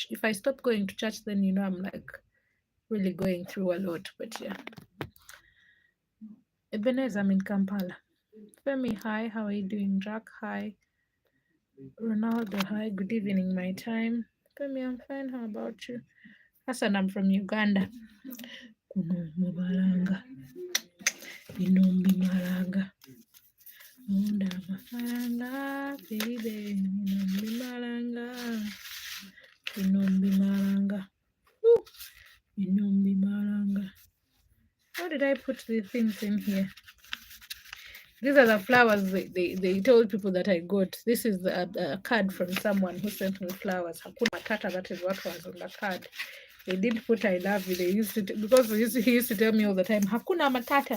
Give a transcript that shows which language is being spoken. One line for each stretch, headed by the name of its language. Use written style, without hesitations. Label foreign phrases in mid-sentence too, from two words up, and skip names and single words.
English: If I stop going to church, then I'm like really going through a lot. But yeah. Ebenezer, I'm in Kampala. Femi, hi. How are you doing? Jack, hi. Ronaldo, hi. Good evening, my time. Femi, I'm fine. How about you? Hassan, I'm from Uganda. Kunombi Malanga. Binombi Malanga. Munda Malanga, baby. Binombi Malanga. Binombi Malanga. Binombi Malanga. What did I put the things in here? These are the flowers they told people that I got. This is a card from someone who sent me flowers.
Swahili: Hakuna Matata,
English: that is what was on the card. They didn't put I love you. They used to, because he used to tell me all the time,
Swahili: Hakuna Matata.